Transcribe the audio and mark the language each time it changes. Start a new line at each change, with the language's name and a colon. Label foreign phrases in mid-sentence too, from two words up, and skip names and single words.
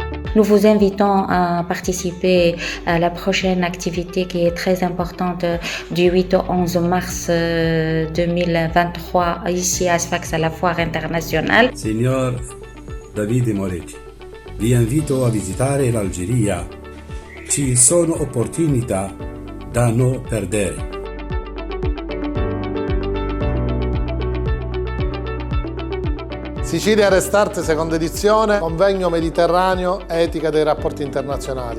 French: Nous vous invitons à participer à la prochaine activité qui est très importante du 8 au 11 mars 2023 ici à Sfax à la Foire internazionale.
Italian: Signor Davide Moretti, vi invito a visitare l'Algeria. Ci sono opportunità da non perdere. Sicilia Restart, seconda edizione, convegno Mediterraneo, etica dei rapporti internazionali.